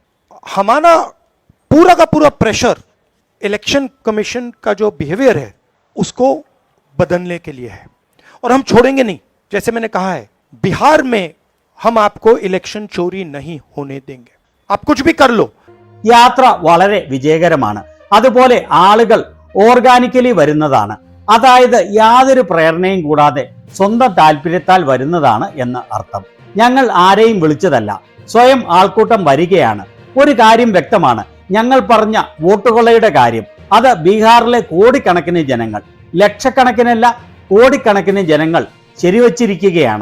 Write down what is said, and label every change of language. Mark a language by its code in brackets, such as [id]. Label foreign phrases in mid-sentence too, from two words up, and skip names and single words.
[hi] हमारा पूरा का पूरा [en] pressure Election Commission [hi] का जो बिहेवियर है उसको बदलने के लिए है और हम छोड़ेंगे नहीं. जैसे मैंने कहा है, बिहार में हम आपको इलेक्शन चोरी नहीं होने देंगे. आप कुछ भी कर लो. [ml] യാത്ര വളരെ വിജയകരമാണ്. അതുപോലെ ആളുകൾ ഓർഗാനിക്കലി വരുന്നതാണ്. അതായത് യാതൊരു പ്രേരണയും കൂടാതെ സ്വന്തം താല്പര്യത്താൽ വരുന്നതാണ് എന്ന് അർത്ഥം. ഞങ്ങൾ ആരെയും വിളിച്ചതല്ല, സ്വയം ആൾക്കൂട്ടം വരികയാണ്. ഒരു കാര്യം വ്യക്തമാണ്, ഞങ്ങൾ പറഞ്ഞ വോട്ടുകൊള്ളയുടെ കാര്യം, അത് ബീഹാറിലെ കോടിക്കണക്കിന് ജനങ്ങൾ, ലക്ഷക്കണക്കിനല്ല കോടിക്കണക്കിന് ജനങ്ങൾ ശരിവച്ചിരിക്കുകയാണ്.